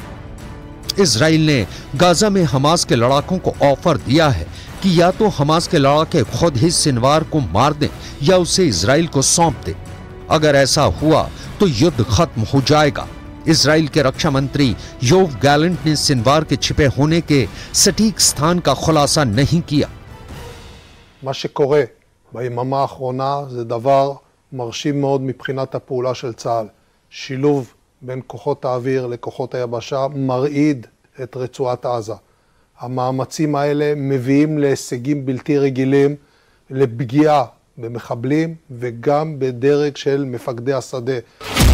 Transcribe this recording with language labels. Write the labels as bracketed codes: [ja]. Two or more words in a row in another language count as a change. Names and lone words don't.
[hi] इजराइल ने गाजा में हमास के लड़ाकों को ऑफर दिया है कि या तो हमास के लड़ाके खुद ही सिनवार को मार दें या उसे इजराइल को सौंप दें। अगर ऐसा हुआ तो युद्ध खत्म हो जाएगा। इजराइल के रक्षा मंत्री योव गैलेंट ने सिनवार के छिपे होने के सटीक स्थान का खुलासा नहीं किया। [he] מה שקורה ביממה האחרונה זה דבר מרשים מאוד מבחינת הפעולה של צה"ל. שילוב בין כוחות האוויר לכוחות היבשה מרעיד את רצועת עזה. המאמצים האלה מביאים להישגים בלתי רגילים, לפגיעה במחבלים וגם בדרג של מפקדי השדה.